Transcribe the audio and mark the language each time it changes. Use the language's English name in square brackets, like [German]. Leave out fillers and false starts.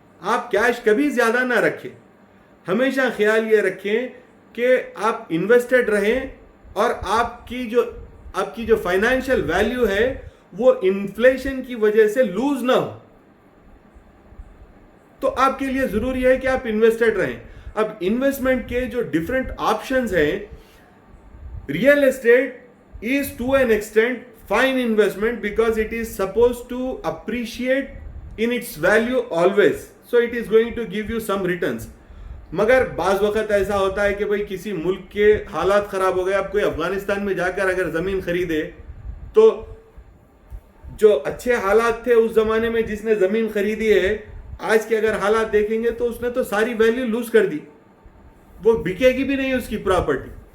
[Urdu] آپ کیش کبھی زیادہ نہ رکھیں. ہمیشہ خیال یہ رکھیں کہ آپ انویسٹڈ رہیں اور آپ کی جو فائنینشیل ویلیو ہے وہ انفلیشن کی وجہ سے لوز نہ ہو. تو آپ کے لیے ضروری ہے کہ آپ انویسٹڈ رہیں. اب انویسٹمنٹ کے جو ڈفرینٹ آپشنز ہیں, [English] Real estate is to an extent fine investment because it is supposed to appreciate in its value always, so it is going to give you some returns. [Urdu] مگر بعض وقت ایسا ہوتا ہے کہ بھئی کسی ملک کے حالات خراب ہو گئے, آپ کوئی افغانستان میں جا کر اگر زمین خریدے تو جو اچھے حالات تھے اس زمانے میں جس نے زمین خریدی ہے, آج کے اگر حالات دیکھیں گے تو اس نے تو ساری ویلیو لوز کر دی, وہ بکے گی بھی نہیں اس کی پراپرٹی.